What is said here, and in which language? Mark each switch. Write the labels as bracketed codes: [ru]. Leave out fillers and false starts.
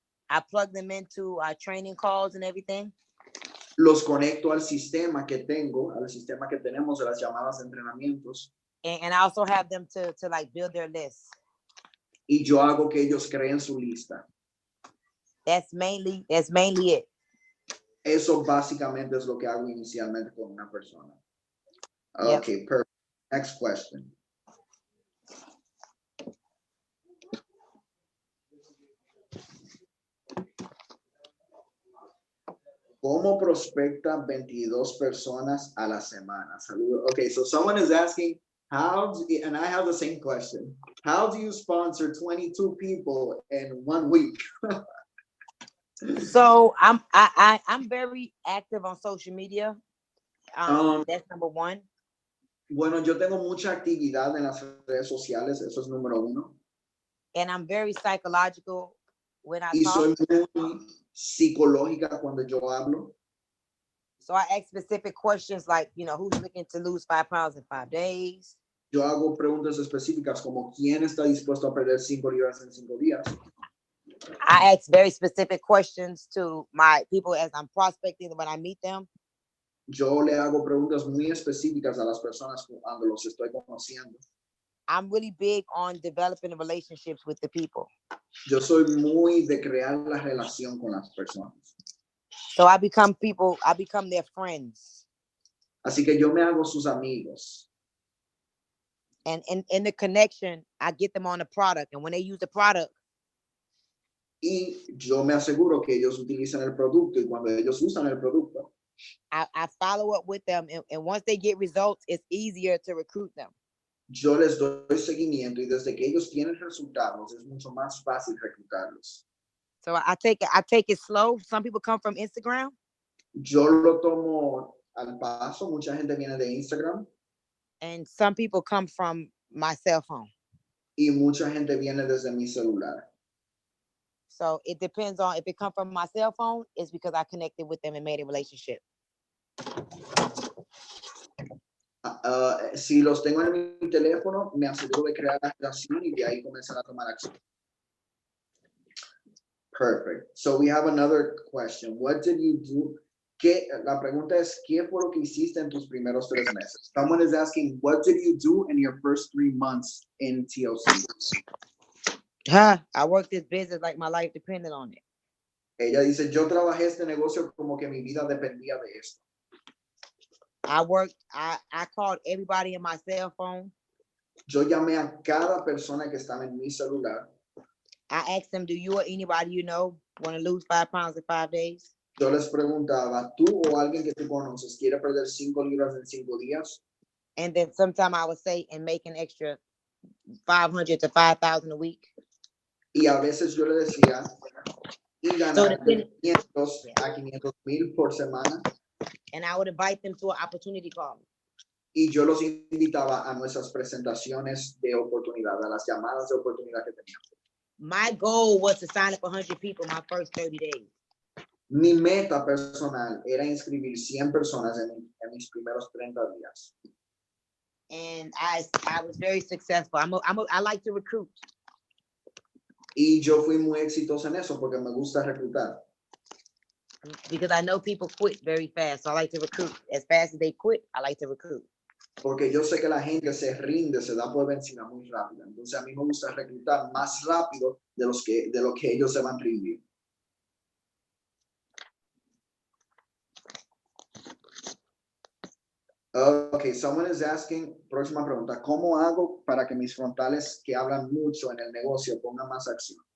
[en] I plug them into training calls and everything. [es] Los conecto al sistema que tenemos de las llamadas de entrenamientos. [en] And I also have them to like build their list. [es] Y yo hago que ellos creen su lista. [en] That's mainly it. [es] Eso básicamente es lo que hago inicialmente con una persona. [en] Okay, yep. Perfect. Next question. [es] ¿Cómo prospecta 22 personas a la semana? Saludos. [en] Okay, so someone is asking, and I have the same question. How do you sponsor 22 people in 1 week? So I'm very active on social media. That's number one. [es] Bueno, yo tengo mucha actividad en las redes sociales, eso es número uno. [en] And I'm very psychological when I talk. [es] Soy muy psicológica cuando yo hablo. [en] So I ask specific questions like, who's looking to lose 5 pounds in 5 days? [es] Yo hago preguntas específicas como quién está dispuesto a perder 5 libras en 5 días. [en] I ask very specific questions to my people as I'm prospecting when I meet them. [es] Yo le hago preguntas muy específicas a las personas cuando los estoy conociendo. [en] I'm really big on developing relationships with the people. [es] Yo soy muy de crear la relación con las personas. [en] So I become their friends. [es] Así que yo me hago sus amigos. [en] And in the connection, I get them on the product. And when they use the product, [es] y yo me aseguro que ellos utilicen el producto y cuando ellos usan el producto, [en] I follow up with them, and once they get results, it's easier to recruit them. [es] Yo les doy seguimiento y desde que ellos tienen resultados es mucho más fácil reclutarlos. [en] So I take it slow. Some people come from Instagram. [es] Yo lo tomo al paso. Mucha gente viene de Instagram. [en] And some people come from my cell phone. [es] Y mucha gente viene desde mi celular. [en] So it depends on if it comes from my cell phone, it's because I connected with them and made a relationship. [es] Si los tengo en mi teléfono, me aseguro de crear la relación y de ahí comenzar a tomar acción. [en] Perfect. So we have another question. What did you do? [es] La pregunta es, ¿qué fue lo que hiciste en tus primeros 3 meses? [en] Someone is asking, what did you do in your first 3 months in TLC? I worked this business like my life depended on it. [es] Ella dice, yo trabajé este negocio como que mi vida dependía de esto. [en] I called everybody in my cell phone. [es] Yo llamé a cada persona que estaba en mi celular. [en] I asked them, do you or anybody you know want to lose 5 pounds in 5 days? [es] Yo les preguntaba, ¿tú o alguien que tú conoces quiere perder 5 libras en 5 días? [en] And then sometime I would say, and make an extra 500 to 5,000 a week. [es] Y a veces yo le decía, y ganar de 500 a 500,000 por semana. [en] And I would invite them to an opportunity call. [es] Y yo los invitaba a nuestras presentaciones de oportunidad, a las llamadas de oportunidad que teníamos. [en] My goal was to sign up 100 people my first 30 days. [es] Mi meta personal era inscribir 100 personas en mis primeros 30 días. [en] And I was very successful. I like to recruit. [es] Y yo fui muy exitoso en eso porque me gusta reclutar. [en] Because I know people quit very fast, so I like to recruit. As fast as they quit, I like to recruit. [es] Porque yo sé que la gente se rinde, se da por vencida muy rápido. Entonces a mí me gusta reclutar más rápido de lo que ellos se van a rendir. [en] Okay, someone is asking, [es] próxima pregunta, ¿cómo hago para que mis frontales que hablan mucho en el negocio pongan más acción?